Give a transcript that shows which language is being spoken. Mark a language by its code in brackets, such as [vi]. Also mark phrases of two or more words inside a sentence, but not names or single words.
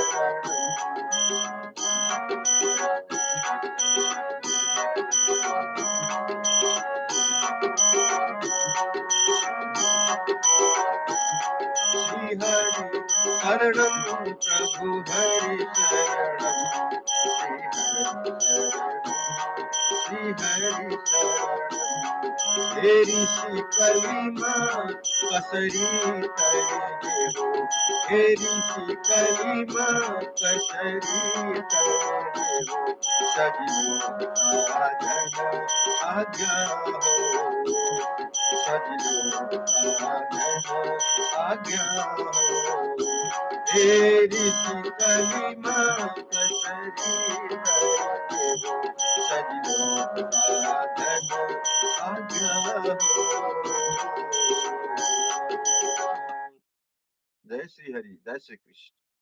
[sa] श्री हरि शरणं प्रभु हरि शरणं, श्री हरि शरणं, श्री हरि शरणं। [ne] हे ऋषि कलिमा कसरी तरे हो, हे ऋषि कलिमा कसरी तरे हो। सजनो साधन आज्ञा हो, सजनो साधन आज्ञा हो। हे ऋषि कलिमा कसरी तरे हो, सजनो साधन आज्ञा हो। जय श्री हरि, जय श्री कृष्ण।